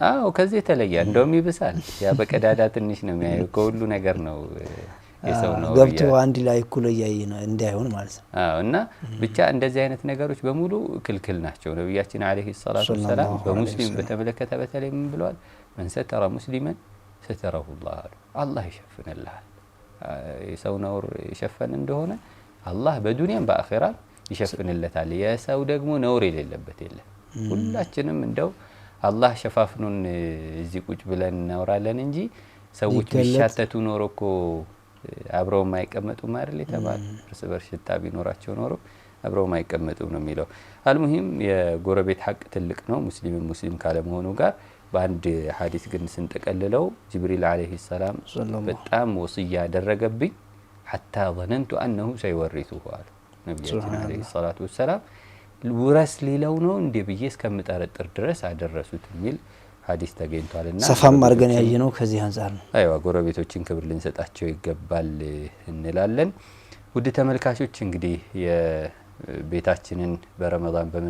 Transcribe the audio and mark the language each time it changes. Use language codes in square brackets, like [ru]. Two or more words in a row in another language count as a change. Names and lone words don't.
[am] ከዚህ የተለየ እንደውም ይብሳል። ያ በቀዳዳ ትንሽ ነው የሚያየው ከሁሉ ነገር ነው የሰው ነው ገብቶ አንድ ላይ እኩል ያይና እንዳይሆን ማለት ነው። እና ብቻ እንደዚህ አይነት ነገሮች በሙሉ ክልክል ናቸው። ነብያችን [ar] عليه الصلاة والسلام [am] በሙስሊም በተመለከተ በተለይ ምን ብለዋል? [ar] من ستر مسلما ستره الله [am] ይሸፍንልሃል። የሰው ነውር ይሸፈን እንደሆነ አላህ በዱንያም በአኺራም ይሸፍንለታል። የሰው ደግሞ ነውር የሌለበት የለም። ሁላችንም እንደው አላህ ሸፋፍኑን እዚህ ቁጭ ብለን እናወራለን እንጂ ሰዎች ቢሻተቱ ኖሮኮ አብረው ማይቀመጡ ማርል የተባለ እርስ በርስ ሽታ ቢኖራቸው ኖሮ አብረው ማይቀመጡ ነው የሚለው። አልሙሂም የጎረቤት ሐቅ ትልቅ ነው ሙስሊም ካለ መሆኑ ጋር በአንድ ሐዲስ ግን ስንጠቀልለው ጅብሪል [ar] عليه السلام [am] በጣም ወሲያ ያደረገብኝ [ar] حتى ظننت انه سيورثه [am] አሉ ነብያችን [ar] عليه الصلاة والسلام [am] ውረስ ሊለው ነው እንዴ ብዬ እስከምጠረጥር ድረስ አደረሱት የሚል ሐዲስ ተገኝቷልና ሰፋም አርገን ያየነው ከዚህ አንፃር ነው። አይዋ ጎረቤቶችን ክብር ልንሰጣቸው ይገባል እንላለን። ውድ ተመልካቾች እንግዲህ ቤታችንን በረመዳን በምን